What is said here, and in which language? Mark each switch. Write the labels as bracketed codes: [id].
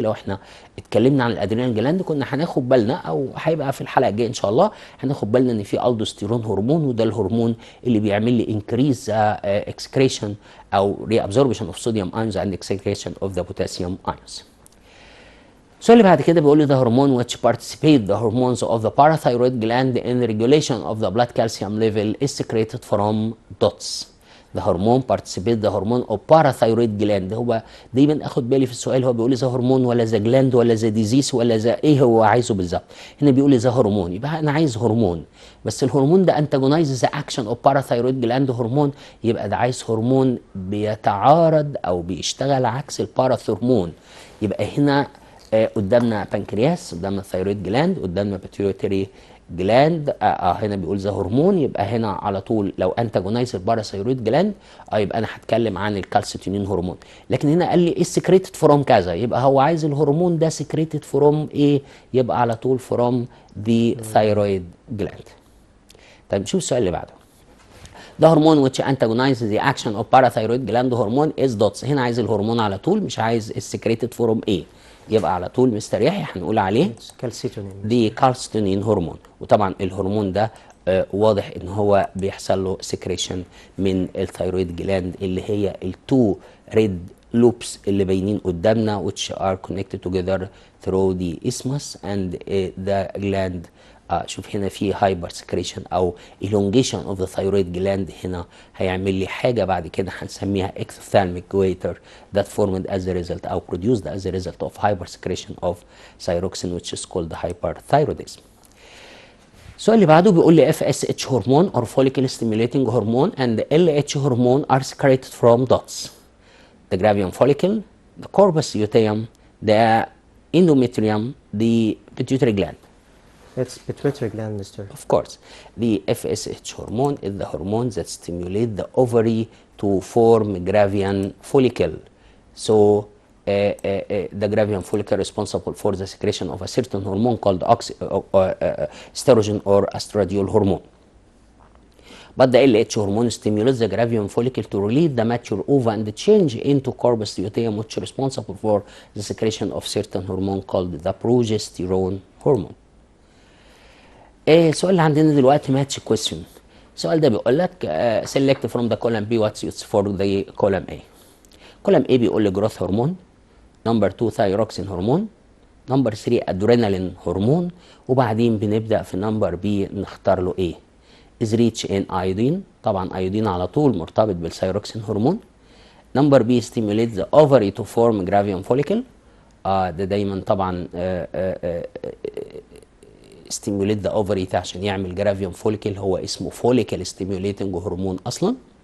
[ar] لو احنا اتكلمنا عن الادرينال جلاند كنا هناخد بالنا، او هيبقى في الحلقه الجايه ان شاء الله هناخد بالنا ان في الدوستيرون هرمون، وده الهرمون اللي بيعمل لي [en] increase excretion او reabsorption of sodium ions and excretion of the potassium ions. [ar] السؤال اللي بعد كده بيقول لي [en] the hormone which participate the hormones of the parathyroid gland in the regulation of the blood calcium level is secreted from dots. The hormone participate the hormone of parathyroid gland. [ar] هو دايما اخد بالي في السؤال هو بيقول لي ذا هرمون ولا ذا جلاند ولا ذا ديزيز ولا ذا ايه هو عايزه بالظبط. هنا بيقول لي ذا هرمون، يبقى انا عايز هرمون، بس الهرمون ده انتاجونايز ذا اكشن اوف باراثايرويد جلاند هرمون، يبقى ده عايز هرمون بيتعارض او بيشتغل عكس الباراثورمون. يبقى هنا قدامنا بنكرياس، قدامنا ثايرويد جلاند، قدامنا بيتيوتري جلاند. هنا بيقول ذا هرمون، يبقى هنا على طول لو انتاجونايز الباراثايرويد جلاند يبقى انا هتكلم عن الكالسيتونين هرمون. لكن هنا قال لي ايه سكريتد فروم كذا، يبقى هو عايز الهرمون ده سكريتد فروم ايه، يبقى على طول فروم ذا ثايرويد جلاند. طيب نشوف السؤال اللي بعده. [en] The hormone which antagonizes the action of parathyroid gland hormone is dots. [ar] هنا عايز الهرمون على طول، مش عايز السكريتد فروم ايه، يبقى على طول مستريح هنقول عليه دي كالسيتونين هرمون. وطبعا الهرمون ده واضح ان هو بيحصل له سكريشن من الثايرويد جلاند اللي هي التو ريد لوبس اللي باينين قدامنا [en] which are connected together through the isthmus and the gland. [ar] شوف هنا في هايبر سكريشن او [en] elongation of the thyroid gland، [ar] هنا هيعمل لي حاجه بعد كده هنسميها [en] exophthalmic goiter that formed as a result او produced as a result of hyper secretion of thyroxine which is called hyperthyroidism. [ar] السؤال اللي بعده بيقول لي [en] FSH هرمون or follicle stimulating hormone and LH hormone are secreted from dots. The gravium follicle, the corpus luteum, the endometrium, the pituitary gland. It's pituitary gland, mister. Of course. The FSH hormone is the hormone that stimulates the ovary to form gravian follicle. So the gravian follicle responsible for the secretion of a certain hormone called estrogen or estradiol hormone. But the LH hormone stimulates the gravian follicle to release the mature ova and change into corpus luteum, which is responsible for the secretion of certain hormone called the progesterone hormone. [ar] السؤال اللي عندنا دلوقتي ماتش كويستشن. السؤال ده بيقول لك [en] select from the column B what's used for the column A. [ar] column A بيقول لي growth هرمون، نمبر 2 thyroxine هرمون، نمبر 3 ادرينالين هرمون، وبعدين بنبدا في نمبر B نختار له ايه. [en] is rich in iodine، [ar] طبعا ايودين على طول مرتبط بالثايروكسين هرمون. نمبر B [en] stimulates the ovary to form gravium follicle، [ar] ده دايما طبعا [en] stimulate the ovary [ar] عشان يعمل جرافيوم فوليكل، هو اسمه follicle stimulating هرمون اصلا.